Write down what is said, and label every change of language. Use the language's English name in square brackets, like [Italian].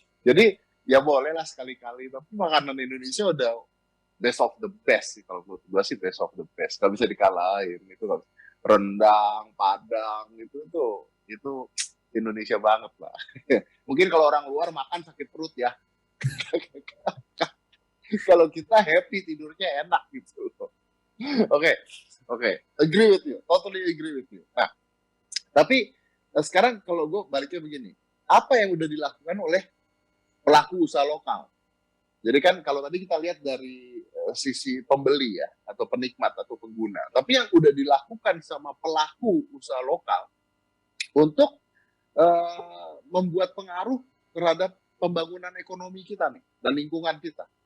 [Indonesian] Jadi ya bolehlah sekali-kali, tapi makanan Indonesia udah [English] best of the best [Indonesian] sih kalau menurut gue sih best of the best. Gak bisa dikalahin itu kan rendang, padang itu Indonesia banget lah. Mungkin kalau orang luar makan sakit perut ya. Kalau kita happy tidurnya enak gitu loh. [English] Oke, oke, agree with you, totally agree with you. [Indonesian] Nah, tapi sekarang kalau gue baliknya begini, apa yang udah dilakukan oleh pelaku usaha lokal? Jadi kan kalau tadi kita lihat dari sisi pembeli ya, atau penikmat atau pengguna, tapi yang udah dilakukan sama pelaku usaha lokal untuk membuat pengaruh terhadap pembangunan ekonomi kita nih dan lingkungan kita.